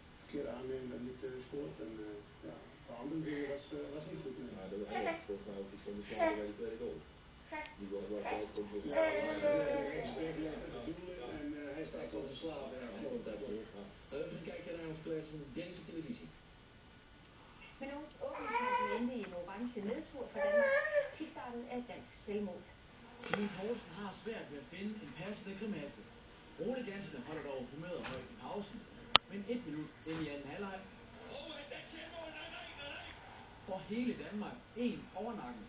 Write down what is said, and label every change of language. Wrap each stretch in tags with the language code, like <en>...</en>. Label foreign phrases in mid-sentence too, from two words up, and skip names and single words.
<nl>verkeerde aannemen niet scoort. En ja, de andere dingen was niet goed. Maar dat was volgens mij ook iets van de slag bij de tweede goal. Die was wel gewoon goed voor en hij staat zo te slapen. Ja, klopt dat terug. We kijken naar ons collega's van de Deense televisie.</nl> <da>Men åbningskampen endte i en orange nedtur for Danmark. Kickstarten af dansk selvmål. Kevin Poulsen har svært ved at finde en passende grimasse. Rune Jansen holder dog humøret højt i pausen, men 1 minut ind i anden halvleg får hele Danmark en overnakken.</da>